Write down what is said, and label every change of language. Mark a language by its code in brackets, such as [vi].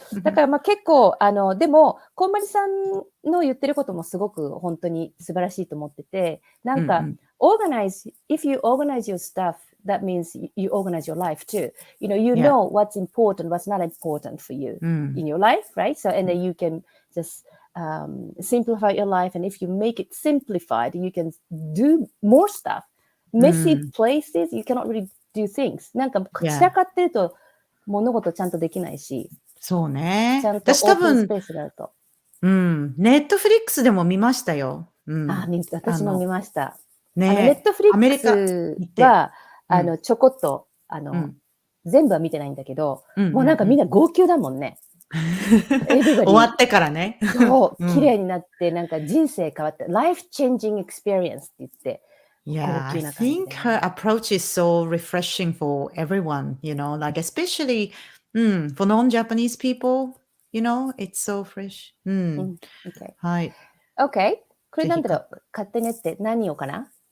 [ja] だから結構、でも、こんまりさんの言ってることもすごく本当に素晴らしいと思ってて、なんか、 [en] if you organize your stuff, that means you organize your life too. You know what's important, what's not important for you in your life, right? So, and then you can just simplify your life. And if you make it simplified, you can do more stuff. Messy places, you cannot really do things. [ja] なんか散らかってると物事ちゃんとできないし。そうね。ちゃんとオープンスペースがあると。ネットフリックスでも見ましたよ。私も見ました。ネットフリックスはちょこっと全部は見てないんだけど、もうなんかみんな号泣だもんね。終わってからね。そう、綺麗になって、なんか人生変わって、 [en] life changing experience [ja] って言って。 [en] Yeah, I think her approach is so refreshing for everyone, like especially for non-Japanese people, it's so fresh. Okay. [ja] はい。 [en] Okay. [ja] これなんだろう、買ってねって何をかな？